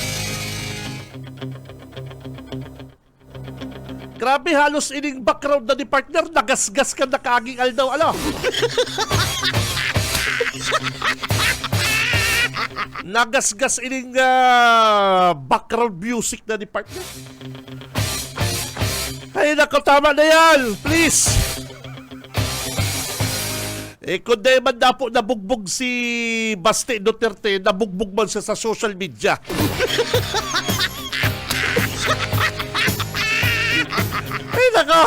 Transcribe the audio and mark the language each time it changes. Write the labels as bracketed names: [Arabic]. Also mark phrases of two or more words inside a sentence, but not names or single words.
[Bikol] Grabe, halos ining background na ni partner, nagasgas ka na kaaging aldaw, ano? Nagasgas ining [English] background music [Bikol] na ni partner. [Filipino] Ay, nako, tama na yan. Please. Kung di man na po nabugbog si Basti Duterte, nabugbog man siya sa social media. Ay, nako.